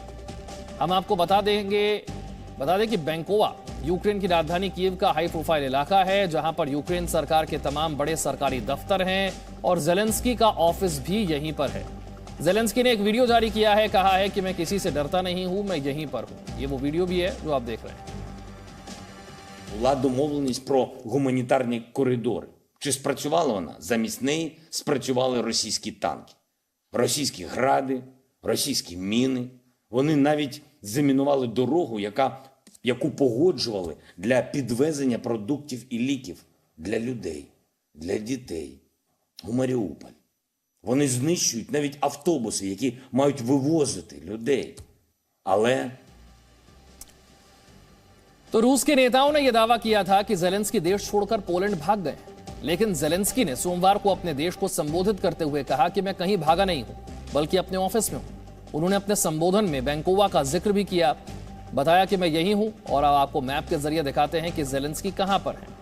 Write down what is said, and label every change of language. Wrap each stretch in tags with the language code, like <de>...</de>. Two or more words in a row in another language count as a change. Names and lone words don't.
<hi>हम आपको बता दें कि बैंकोवा यूक्रेन की राजधानी कीव का</hi> <en>high profile</en> <hi>इलाका है, जहां पर यूक्रेन सरकार के तमाम बड़े सरकारी दफ्तर हैं और जेलेंस्की का ऑफिस भी यहीं पर है। जेलेंस्की ने एक वीडियो जारी किया है, कहा है कि मैं किसी से डरता नहीं हूं, मैं यहीं पर हूं। ये वो वीडियो भी है जो आप देख रहे हैं।</hi> <uk>Була домовленість про гуманітарні коридори. Чи спрацювала вона? Замість неї спрацювали російські танки, російські гради, російські міни. Вони навіть замінували дорогу, яку погоджували для підвезення продуктів і ліків для людей, для дітей у Маріуполь. Вони знищують навіть автобуси, які мають вивозити людей. Але</uk> <hi>तो रूस के नेताओं ने यह दावा किया था कि जेलेंस्की देश छोड़कर पोलैंड भाग गए, लेकिन जेलेंस्की ने सोमवार को अपने देश को संबोधित करते हुए कहा कि मैं कहीं भागा नहीं हूं, बल्कि अपने ऑफिस में हूं। उन्होंने अपने संबोधन में बैंकोवा का जिक्र भी किया, बताया कि मैं यहीं हूं और अब आपको मैप के जरिए दिखाते हैं कि जेलेंस्की कहां पर है।</hi>